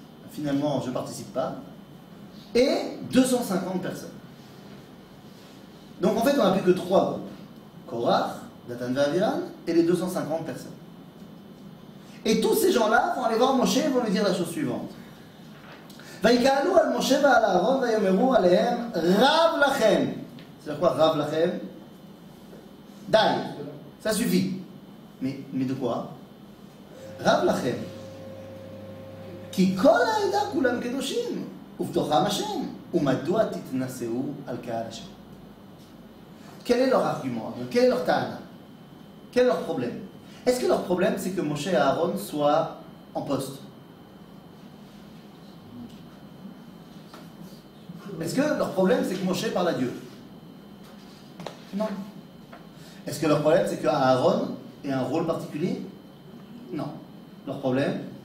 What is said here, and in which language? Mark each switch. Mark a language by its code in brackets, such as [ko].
[fr] Finalement je ne participe pas. Et 250 personnes. Donc en fait on n'a plus que 3 groupes. Korach, Datan ve'Aviram et les 250 personnes. Et tous ces gens-là vont aller voir Moshe et vont lui dire la chose suivante. [he] ויקהלו על משה ועל אהרון ויאמרו עליהם רב לכם. [fr] C'est quoi [he] רב לכם? די, [fr] ça suffit. Mais de quoi? [he] רב לכם. כי כל העדה כולם קדושים, ובתוכם השם, ומדוע תתנשאו על קהל השם? [fr] Quel est leur argument? Quel est leur ta'ana? Quel est leur problème? Est-ce que leur problème c'est que Moshe et Aaron soient en poste? Est-ce que leur problème c'est que Moshe parle à Dieu? Non. Est-ce que leur problème c'est que Aaron ait un rôle particulier? Non. Leur problème?